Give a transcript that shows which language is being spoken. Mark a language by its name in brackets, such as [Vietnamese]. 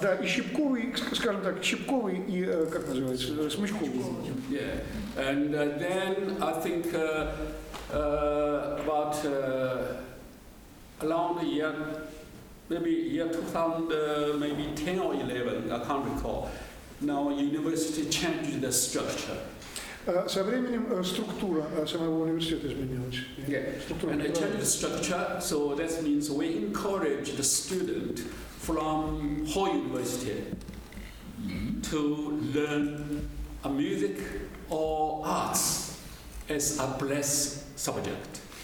[Russian] Да, и щипковый, скажем так, щипковый и, как называется, смычковый. [English] Yeah, and then I think about around the year, maybe year 2000, maybe 10 or 11, I can't recall. Now university changed the structure. [Russian] Со временем структура самого университета изменилась. [English] And they changed the structure, so that means we encourage the student from whole university to learn a music or arts as a blessed subject.